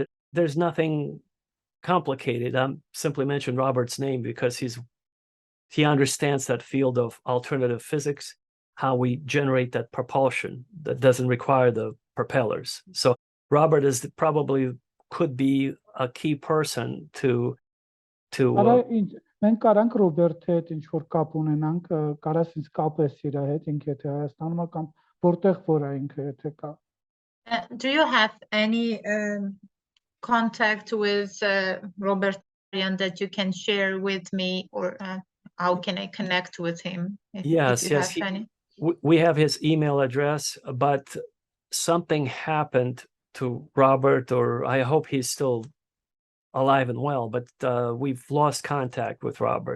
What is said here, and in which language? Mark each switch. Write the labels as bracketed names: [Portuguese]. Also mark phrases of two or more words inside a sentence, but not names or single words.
[English] There's nothing complicated. I'm simply mentioned Robert's name because he understands that field of alternative physics, how we generate that propulsion that doesn't require the propellers. So Robert probably could be a key person to [Armenian] մենք կարանք Ռոբերտի հետ ինչ որ կապ ունենանք, կարաս ինձ կապես իր հետ, ինքը եթե Հայաստանում է կամ որտեղ որ է ինքը եթե կա. [English] Do you have any contact with Robert that you can share with me, or how can I connect with him? If you have any? We have his email address, but something happened to Robert, or I hope he's still alive and well, but we've lost contact with Robert.